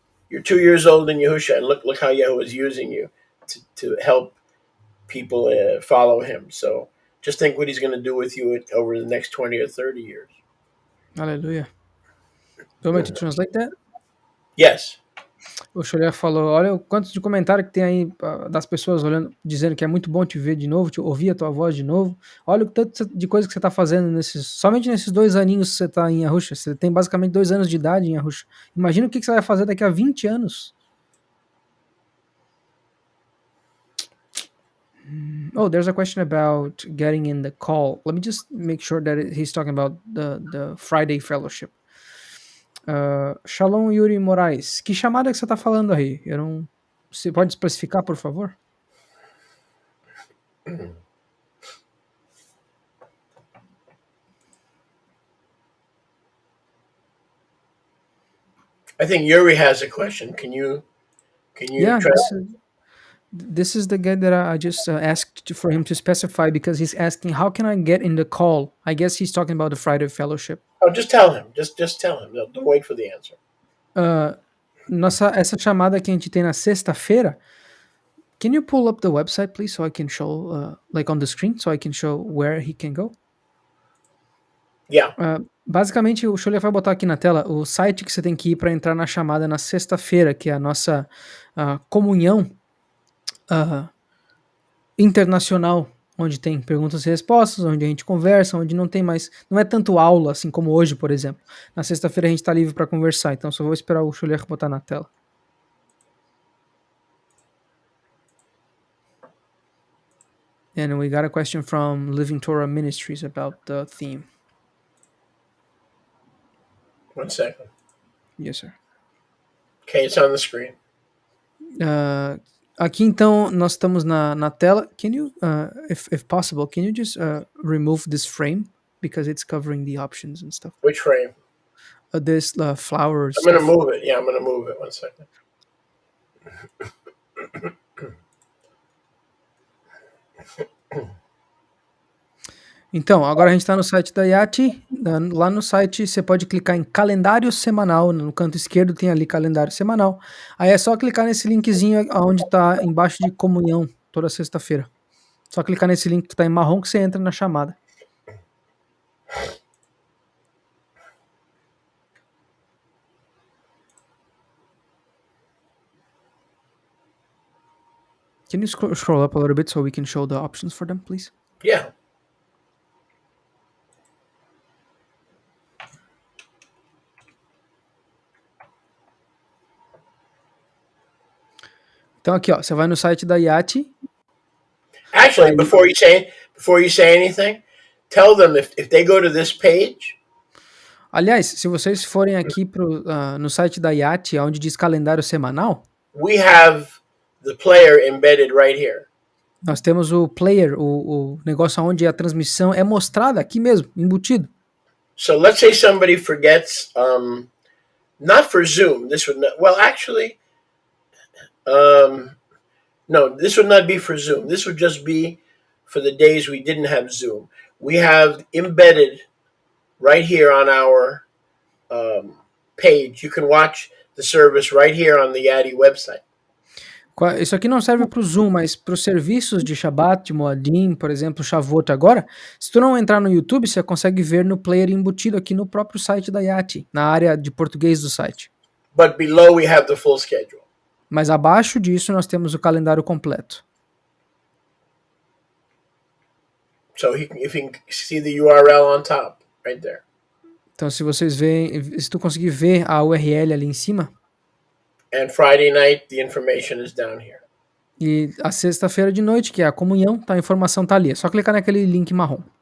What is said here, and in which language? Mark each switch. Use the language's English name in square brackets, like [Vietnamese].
[English] You're 2 years old in Yahusha, and look how Yahweh is using you to help people follow him. So just think what he's going to do with you over the next 20 or 30 years. Hallelujah. Do you want me to translate that? Yes. [Portuguese] O Xolé falou, olha o quanto de comentário que tem aí das pessoas olhando, dizendo que é muito bom te ver de novo, te ouvir a tua voz de novo. Olha o tanto de coisa que você está fazendo somente nesses 2 aninhos que você está em Arusha. Você tem basicamente 2 anos de idade em Arusha. Imagina o que você vai fazer daqui a 20 anos. [English] Oh, there's a question about getting in the call. Let me just make sure that he's talking about the Friday fellowship. Shalom Yuri Moraes. [Portuguese] Que chamada que você tá falando aí? Eu não. Você pode especificar, por favor? [English] I think Yuri has a question. Can you Yeah, try? this is the guy that I just asked for him to specify because he's asking how can I get in the call? I guess he's talking about the Friday fellowship. Oh, just tell him. Just tell him. Don't wait for the answer. [Portuguese] Essa chamada que a gente tem na sexta-feira. [English] Can you pull up the website, please, so I can show, like on the screen, so I can show where he can go? Yeah. [Portuguese] Basicamente, o Xolé vai botar aqui na tela o site que você tem que ir para entrar na chamada na sexta-feira, que é a nossa comunhão internacional, onde tem perguntas e respostas, onde a gente conversa, onde não tem mais, não é tanto aula, assim como hoje, por exemplo. Na sexta-feira a gente está livre para conversar, então só vou esperar o Xolé botar na tela. [English] And we got a question from Living Torah Ministries about the theme. 1 second. Yes, sir. Okay, it's on the screen. [Portuguese] Aqui então nós estamos na tela. [English] Can you, if possible, can you just remove this frame because it's covering the options and stuff? Which frame? This flowers. I'm going to move it. Yeah, I'm going to move it. 1 second. [Portuguese] Então, agora a gente está no site da Yati. Lá no site você pode clicar em calendário semanal. No canto esquerdo tem ali calendário semanal. Aí é só clicar nesse linkzinho onde está embaixo de comunhão, toda sexta-feira. Só clicar nesse link que está em marrom que você entra na chamada. [English] Can you scroll up a little bit so we can show the options for them, please? Yeah. [Portuguese] Então aqui, ó, você vai no site da Yati. [English] Actually, before you say anything, tell them if they go to this page. [Portuguese] Aliás, se vocês forem aqui no site da Yati, onde diz calendário semanal, [English] we have the player embedded right here. [Portuguese] Nós temos o player, o negócio onde a transmissão é mostrada aqui mesmo, embutido. [English] So let's say somebody forgets, not for Zoom. This would not. Well, actually, no. This would not be for Zoom. This would just be for the days we didn't have Zoom. We have embedded right here on our page. You can watch the service right here on the Yadi website. [Portuguese] Isso aqui não serve para o Zoom, mas para os serviços de Shabbat, Moadim, por exemplo, Shavuot agora, se tu não entrar no YouTube, você consegue ver no player embutido aqui no próprio site da Yati, na área de português do site. [English] But below we have the full schedule. [Portuguese] Mas abaixo disso nós temos o calendário completo. [English] So if you can see the URL on top, right there. [Portuguese] Então se vocês veem, se tu conseguir ver a URL ali em cima. [English] And Friday night, the information is down here. [Portuguese] E a sexta-feira de noite, que é a comunhão, tá, a informação tá ali. É só clicar naquele link marrom.